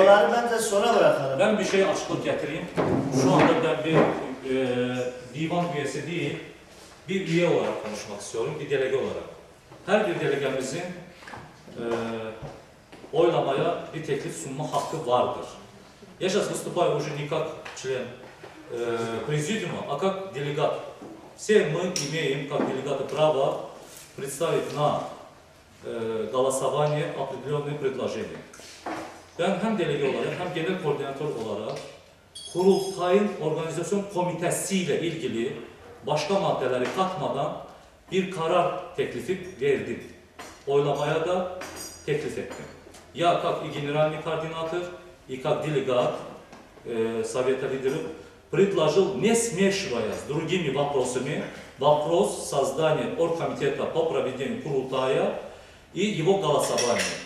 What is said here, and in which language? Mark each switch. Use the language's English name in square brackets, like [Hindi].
[Turkish] oylamaları bence sona bırakalım. Ben bir şeye açıklık getireyim. Şu anda ben bir divan üyesi değil, bir üye olarak konuşmak istiyorum, bir delege olarak. Her bir delegemizin oylamaya bir teklif sunma hakkı vardır. [Russian] Я сейчас выступаю уже не как член президиума, а как делегат. Все мы имеем, как делегаты, право представить на голосование определенные предложения. [Turkish] Ben hem delege olarak hem genel koordinatör olarak kurultayın organizasyon komitesiyle ilgili başka maddeleri katmadan bir karar teklifi verdim. Oylamaya da teklif ettim. [Russian] Я как и генеральный координатор, и как делегат Совета лидеров предложил, не смешивая с другими вопросами, вопрос создания оргкомитета по проведению Kurultaya и его голосования.